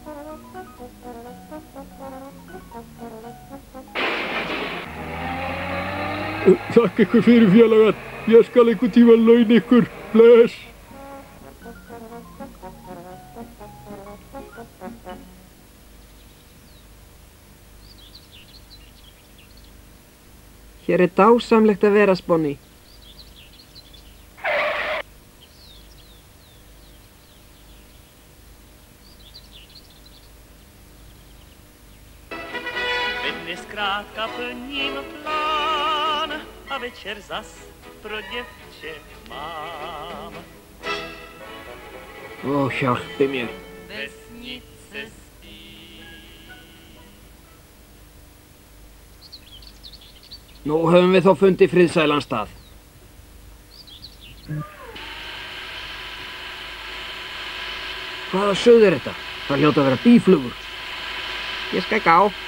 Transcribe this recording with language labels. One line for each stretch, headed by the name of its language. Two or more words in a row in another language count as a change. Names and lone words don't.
Icelandic: Takk ykkur fyrir, félagar. Ég skal einhvern tíma launa ykkur. Bless. Hér er dásamlegt að vera, Sponni.
Czech: Dnes krátka plním plán a večer zas pro děvče mám.
Icelandic: Ó, hjálpi mér.
Czech: Vesnice spí.
Icelandic: Nú höfum við þó fundið friðsælan stað. Hvaða suð er þetta? Það hljóta að vera býflugur. Ég skal gá.